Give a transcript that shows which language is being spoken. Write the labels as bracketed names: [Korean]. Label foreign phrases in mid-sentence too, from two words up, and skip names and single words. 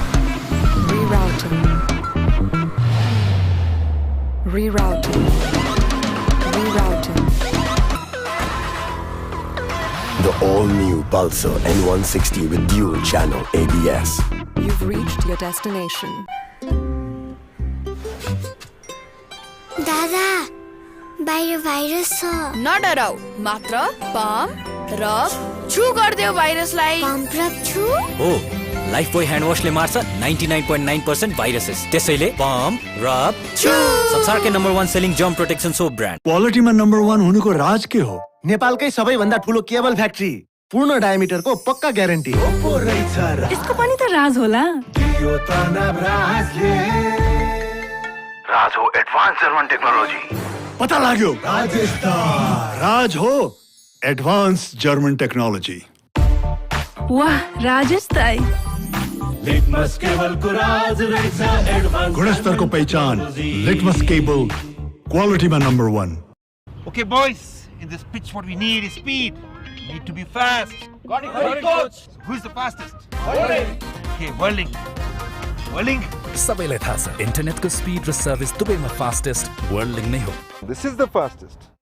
[English] Rerouting. Rerouting. Rerouting. The all-new Pulsar N160 with dual channel ABS. You've reached your destination. [Nepali] दादा बाहिर भाइरस छ नडराउ मात्र पम्प रब छु गर्दियो भाइरसलाई पम्प रब छु हो लाइफ बोय ह्यान्ड वाशले मार्छ 99.9% भाइरसेस त्यसैले पम्प रब छु संसारकै नम्बर 1 [English] selling germ protection soap brand [Nepali] क्वालिटीमा नम्बर 1 हुनुको राज के हो नेपालकै सबैभन्दा ठुलो [English] cable factory [Nepali] पूर्ण डायमिटरको पक्का ग्यारेन्टी यसको पनि त राज होला राज हो [English] advance German technology [Nepali] पता लाग्यो राज हो [English] advance German technology [Nepali] वाह राजेश ताई लिटमस केबल को राज रहेछ एडभान्स [Hindi] गुणस्तर को पहचान लिटमस केबल क्वालिटी में नंबर 1 [English] Okay, boys, in this pitch what we need is speed. We need to be fast. Got it, coach. Who's the fastest? Whirling. Okay, whirling. Whirling. [Nepali] सबैलाई थाहा छ इन्टरनेटको स्पिड र सर्भिस दुवैमा फास्टेस्ट वर्ल्डिङ नै हो [English] This is the fastest.